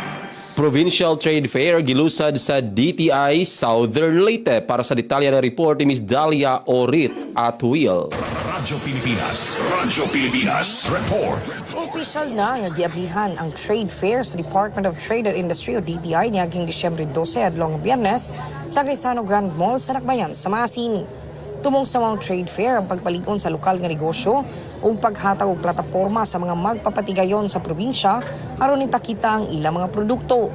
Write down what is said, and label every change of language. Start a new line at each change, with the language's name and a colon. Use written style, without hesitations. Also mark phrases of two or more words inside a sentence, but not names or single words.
Cebuano: Provincial Trade Fair gilusad sa DTI Southern Leyte.
Filipino: Para sa detalye ng report ni Ms. Dalia Orit at Will.
Cebuano: Radyo Pilipinas Report. Opisyal na nga giablihan ang trade fair sa Department of Trade and Industry o DTI niaging Disyembre 12 adlong Biyernes sa Quezano Grand Mall sa Nakbayan sa Masin. Tumong sa mga trade fair ang pagpaligon sa lokal nga negosyo o paghatag og plataporma sa mga magpapatigayon sa probinsya aron ipakita ang ilang mga produkto.